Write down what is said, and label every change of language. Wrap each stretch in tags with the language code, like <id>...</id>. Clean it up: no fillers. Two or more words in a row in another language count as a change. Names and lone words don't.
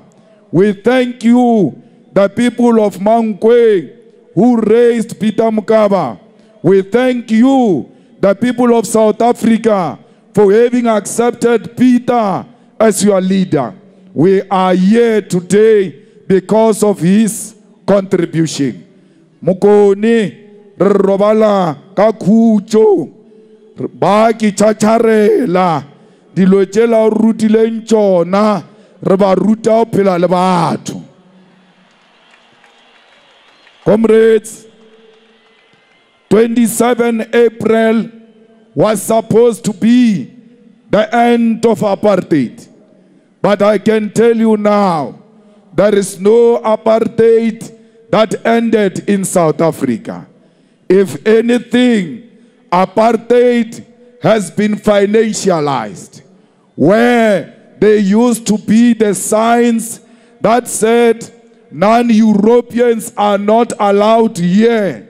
<en>We thank you, the people of Mankweng, who raised Peter Mokaba. We thank you, the people of South Africa, for having accepted Peter as your leader. We are here today because of his contribution.</en> <nso>mokoni re robala ka khutso ba ki tšhatšharela dilo tšela o rutileng tšona re ba ruta o phela le batho.</nso> <en>Comrades, 27 April was supposed to be the end of apartheid. But I can tell you now, there is no apartheid that ended in South Africa. If anything, apartheid has been financialized, where there used to be the signs that said non-Europeans are not allowed here.</en>